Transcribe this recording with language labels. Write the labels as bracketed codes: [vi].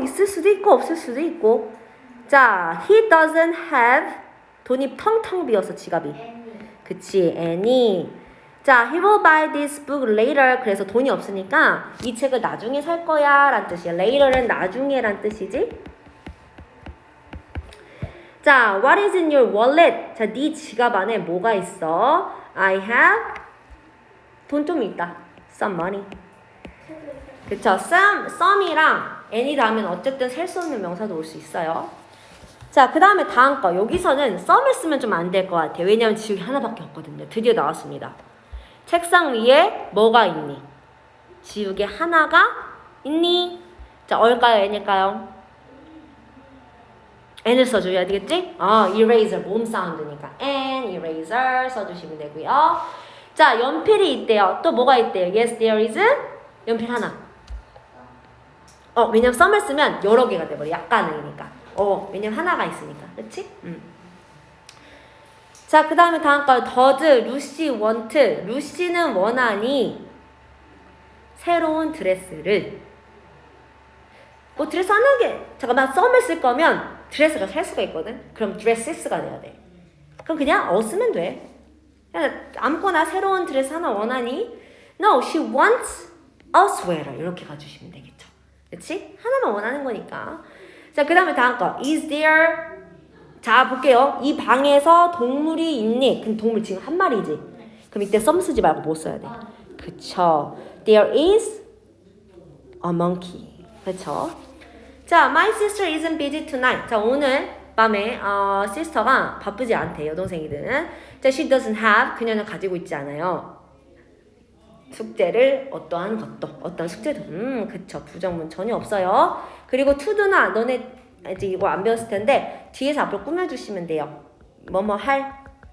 [ko] 있을 수도 있고 없을 수도 있고. 자, [en] he doesn't have [ko] 돈이 텅텅 비어서 지갑이. 그치? any. [en] 자, he will buy this book later. [ko] 그래서 돈이 없으니까 이 책을 나중에 살 거야 라는 뜻이야. later는 나중에 란 뜻이지. [en] 자, what is in your wallet? [ko] 자, 네 지갑 안에 뭐가 있어? [en] I have [ko] 돈 좀 있다. [en] some money. [ko] 그쵸? some이랑 any 다음엔 어쨌든 셀 수 없는 명사도 올 수 있어요. 자, 그 다음에 다음 거. 여기서는 some을 쓰면 좀 안 될 것 같아요. 왜냐면 지우개 하나밖에 없거든요. 드디어 나왔습니다. 책상 위에 뭐가 있니? 지우개 하나가 있니? 자, 얼까요? n일까요? n을 써줘야 되겠지? eraser, 몸 사운드니까 an, eraser 써주시면 되고요. 자, 연필이 있대요. 또 뭐가 있대요? [en] Yes, there is 연필 하나. [ko] 왜냐면 some을 쓰면 여러 개가 돼버려. 약간이니까. 왜냐면 하나가 있으니까. 그치? 자, 그 다음에 다음 거. [en] does 루시 want? [ko] 루시는 원하니 새로운 드레스를. 뭐 드레스 하나게 잠깐만 some을 쓸 거면 드레스가 살 수가 있거든. 그럼 dresses,가 돼야 돼. 그럼 그냥 쓰면 돼. 그냥 아무거나 새로운 드레스 하나 원하니? [en] No, she wants a sweater [ko] 이렇게 가주시면 되겠죠. 그치? 하나만 원하는 거니까. 자, 그 다음에 다음 거. Is there 자, 볼게요. 이 방에서 동물이 있니? 근데 동물 지금 한 마리지? 그럼 이때 썸 쓰지 말고 뭐 써야 돼? [en] 그쵸. There is a monkey. 그쵸. 자, my sister isn't busy tonight. [ko] 자, 오늘 밤에 sister가 바쁘지 않대, 여동생이든. [en] 자, she doesn't have. [ko] 그녀는 가지고 있지 않아요. 숙제를 어떠한 것도. 어떤 숙제도. 그쵸. 부정문 전혀 없어요. 그리고 to도나 너네 아직 이거 안 배웠을 텐데 뒤에서 앞으로 꾸며주시면 돼요. 뭐뭐 할.